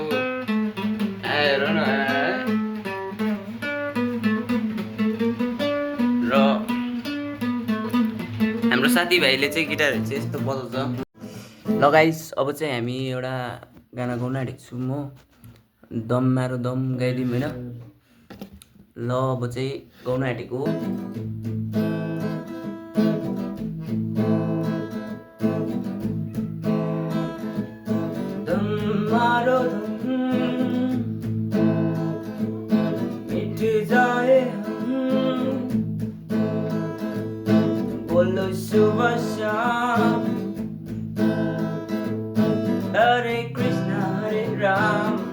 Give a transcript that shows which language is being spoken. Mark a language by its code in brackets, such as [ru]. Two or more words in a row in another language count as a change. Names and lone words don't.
[ne] हेर न र हाम्रो साथीभाइले चाहिँ गिटारहरू चाहिँ यस्तो बजाउँछ। ल गाइस अब चाहिँ हामी एउटा गाना गाउन आँटेको छु म। [hi] दम मारो दम [ne] गाइदिउँ होइन। ल अब चाहिँ गाउन आँटेको। [hi] दम मारो दम मिट जाए हम, बोलो सुबह शाम हरे कृष्ण हरे राम।